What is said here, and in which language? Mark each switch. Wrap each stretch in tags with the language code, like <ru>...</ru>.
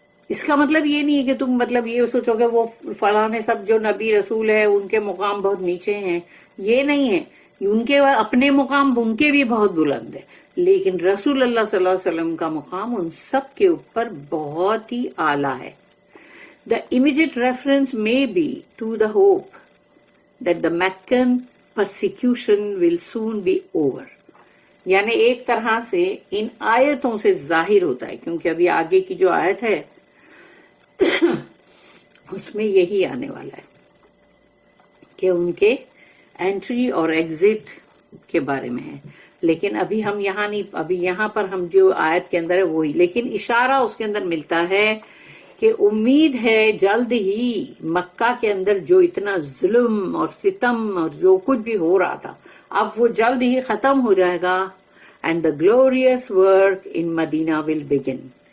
<hi>इसका मतलब ये नहीं है कि तुम मतलब ये सोचोगे वो फलाने सब जो नबी रसूल है उनके मुकाम बहुत नीचे हैं, ये नहीं है, उनके अपने मुकाम उनके भी बहुत बुलंद है, लेकिन रसूलुल्लाह सल्लल्लाहु अलैहि वसल्लम का मुकाम उन सब के ऊपर बहुत ही आला है।</hi> <en>The immediate reference may be to the hope that the Meccan persecution will soon be over.</en> <hi>यानी एक तरह से इन आयतों से जाहिर होता है, क्योंकि अभी आगे की जो आयत है उसमें यही आने वाला है कि उनके एंट्री और एग्जिट के बारे में है, लेकिन अभी हम यहाँ नहीं, अभी यहाँ पर हम जो आयत के अंदर है वही, लेकिन इशारा उसके अंदर मिलता है कि उम्मीद है जल्द ही मक्का के अंदर जो इतना जुल्म और सितम और जो कुछ भी हो रहा था, अब वो जल्द ही खत्म हो जाएगा,</hi> <en>And the glorious work in Medina will begin.</en>